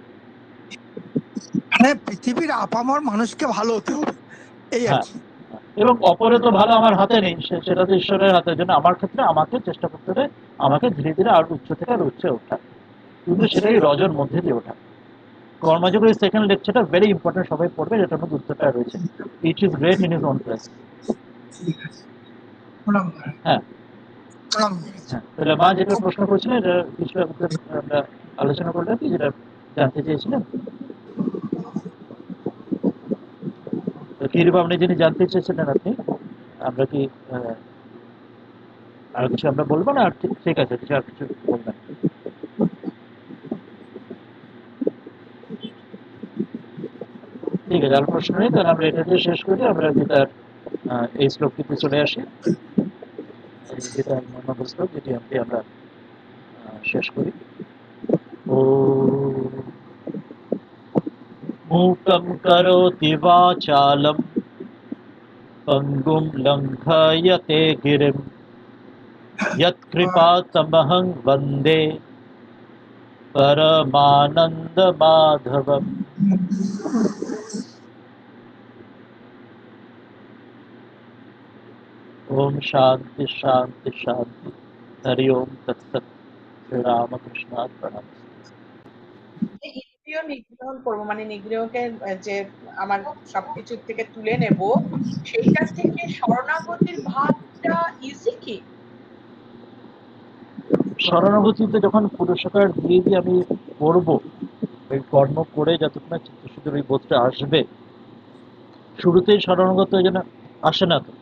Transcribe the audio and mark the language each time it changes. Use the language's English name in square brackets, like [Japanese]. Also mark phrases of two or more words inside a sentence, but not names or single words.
[Bangla] মানে পৃথিবীর আপামর মানুষকে ভালো হতে হবে, এই আর হ্যাঁ, কি। এবং অপরে তো ভালো আমার হাতে নেই, সেটা তো ঈশ্বরের হাতে। জন্য আমার ক্ষেত্রে আমাকে চেষ্টা করতে হবে, আমাকে ধীরে ধীরে আর উচ্চ থেকে আর উচ্চে ওঠা, কিন্তু সেটাই রজের মধ্যে দিয়ে ওঠা। কর্মযোগের [English] second lectureটা very important, [Bangla] সবাই পড়বে, যেটার মধ্যে উত্তরটা রয়েছে। [English] It is great in is own place. [Bangla] ঠিক আছে, প্রণাম মহারাজ, হ্যাঁ, প্রণাম মহারাজ। হ্যাঁ, তাহলে মা যেটা প্রশ্ন করছিলেন, এটা কিছুটা উত্তর আমরা আলোচনা করলাম, কি যেটা জানতে চেয়েছিলেন, কিরূপ আপনি যিনি জানতে চেয়েছিলেন আপনি, আমরা কি আর কিছু আমরা বলবো না? আর ঠিক আছে, কিছু আর কিছু বলবেন? ঠিক আছে, আর প্রশ্ন নেই, তাহলে আমরা এটা দিয়ে শেষ করি। আমরা যেটা এই শ্লোকটিতে চলে আসি, যেটা মর্মজ্ঞ শ্লোক, যেটি আমরা শেষ করি। [Sanskrit] ও मूकं करोति वाचालं पङ्गुं लङ्घयते गिरिं यत्कृपातमहं वन्दे परमानन्दमाधवम्। ओम शांति शांति शांति। हरि ओम तत्सत्। श्री रामकृष्णार्पणम्। [Bangla] ইন্দ্রিয় নিগ্রহণ করবো, মানে নিগ্রহকে যে আমার সবকিছুর থেকে তুলে নেব, সেটা থেকে শরণাগতির ভাবটা ইজি কি? শরণাগতিতে যখন পুরস্কার দিয়ে দিয়ে আমি করবো, ওই কর্ম করে যতক্ষণ না চিত্তশুদ্ধির ওই বোধটা আসবে, শুরুতেই শরণাগত ওই জন্য আসে না তো।